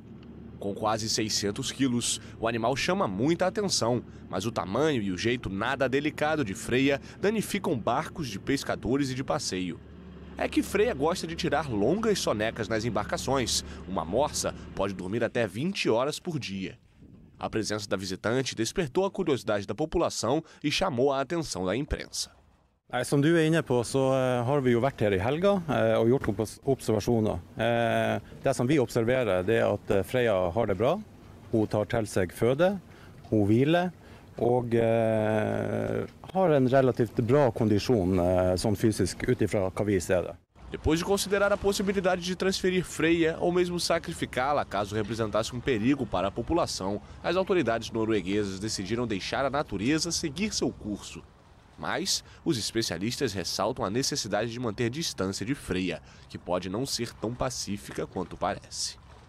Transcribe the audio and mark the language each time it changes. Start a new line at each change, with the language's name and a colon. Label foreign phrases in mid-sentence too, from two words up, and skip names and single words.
Portuguese: Com quase 600 quilos, o animal chama muita atenção, mas o tamanho e o jeito nada delicado de Freia danificam barcos de pescadores e de passeio. É que Freia gosta de tirar longas sonecas nas embarcações. Uma morsa pode dormir até 20 horas por dia. A presença da visitante despertou a curiosidade da população e chamou a atenção da imprensa.
Norwegian: Som du inne på, så har vi jo vært her i helga og gjort observasjoner. Det som vi observerer, det at Freia har det bra. Hun tar til seg føde, hun hviler og har en relativt bra kondisjon sånn fysisk utifra hva vi ser det.
Portuguese: Depois de considerar a possibilidade de transferir Freia ou mesmo sacrificá-la caso representasse um perigo para a população, as autoridades norueguesas decidiram deixar a natureza seguir seu curso. Mas os especialistas ressaltam a necessidade de manter distância de Freia, que pode não ser tão pacífica quanto parece.